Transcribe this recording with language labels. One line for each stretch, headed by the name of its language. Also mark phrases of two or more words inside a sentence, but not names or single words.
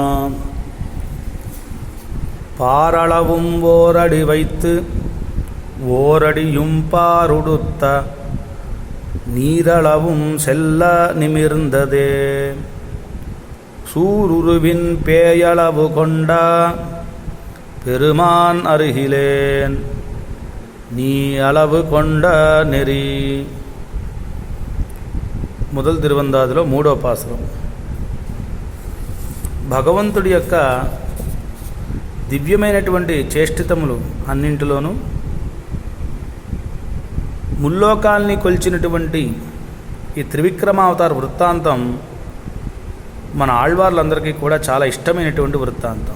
Tamil: பாரளவும் ஓரடி வைத்து ஓரடியும் பாருடுத்த நீரளவும் செல்ல நிமிர்ந்ததே. சூருருவின் பேயளவு கொண்ட பெருமான் அருகிலேன் நீ அளவு கொண்ட நெறி.
Telugu: మొదలు తిరువందాదిలో 3వ పాసురం. భగవంతుడి యొక్క దివ్యమైనటువంటి చేష్టితములు అన్నింటిలోనూ ముల్లోకాల్ని కొలిచినటువంటి ఈ త్రివిక్రమావతార వృత్తాంతం మన ఆళ్వార్లందరికీ కూడా చాలా ఇష్టమైనటువంటి వృత్తాంతం.